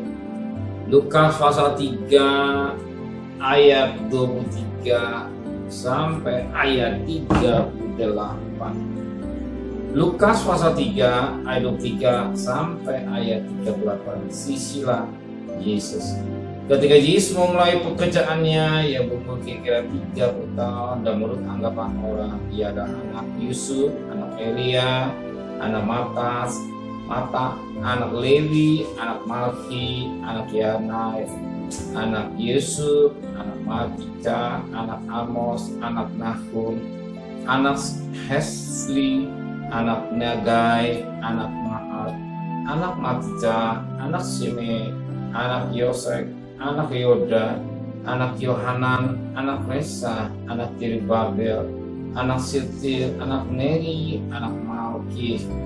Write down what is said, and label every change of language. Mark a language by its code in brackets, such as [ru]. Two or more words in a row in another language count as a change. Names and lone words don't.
[id] Lukas pasal 3 ayat 23 sampai ayat 38. Lukas pasal 3 ayat 23 sampai ayat 38. Sisilah Yesus. Ketika Yesus memulai pekerjaannya, ia berumur kira-kira 30 tahun, dan menurut anggapan orang ia adalah anak Yusuf, anak Elia, anak Mata, anak Lewi, anak Malki, anak Yanai, anak Yusuf, anak Malkika, anak Amos, anak Nahum, anak Hesli, anak Nagai, anak Maat, anak Matica, anak Shimei, anak Yosek, anak Yoda, anak Yohanan, anak Resa, anak Jerubabel, anak Siltil, anak Neri, anak Malki,